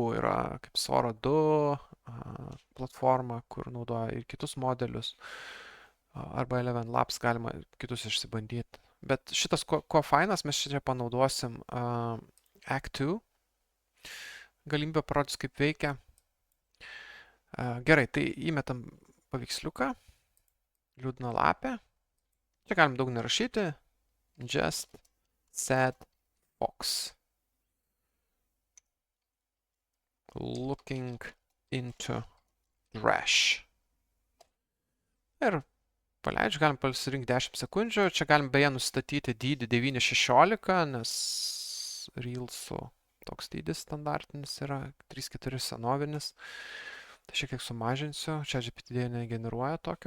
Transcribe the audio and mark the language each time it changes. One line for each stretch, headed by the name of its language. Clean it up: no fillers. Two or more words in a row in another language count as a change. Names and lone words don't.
Lithuanian: Yra kaip Sora 2, platformą, kur naudoja ir kitus modelius, arba Eleven Labs galima kitus išsibandyti. Bet šitas, ko fainas, mes čia panaudosim Act 2 galimybę parodys, kaip veikia. Gerai, tai įmetam paveiksliuką, liūdna lapė. Čia galim daug nerašyti.
English: Just sad fox. Looking into trash.
Lithuanian: Ir paleidžiu, galim pasirinkti 10 sekundžių. Čia galim beje nustatyti dydį 9:16, nes Reelsų toks dydis standartinis yra 3:4 senovinis. Tai šiek tiek sumažinsiu. Čia GPT negeneruoja tokio.